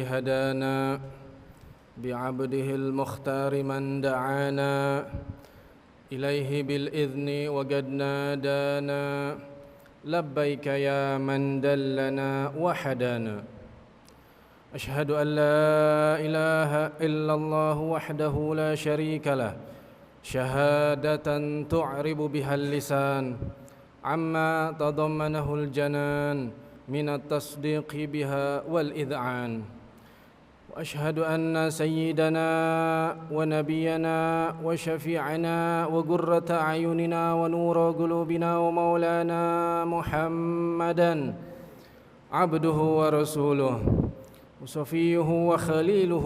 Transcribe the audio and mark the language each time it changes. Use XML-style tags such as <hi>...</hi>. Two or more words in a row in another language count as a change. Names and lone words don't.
<ar>هدانا بعبده المختار من دعانا إليه بالإذن وقد نادانا لبيك يا من دلنا وهدانا أشهد أن لا إله إلا الله وحده لا شريك له شهادة تعرب بها اللسان عما تضمنه الجنان من التصديق بها والإذعان وأشهد أن سيدنا ونبينا وشفيعنا وقرة أعيننا ونور قلوبنا ومولانا محمدا عبده ورسوله وصفيه وخليله</ar>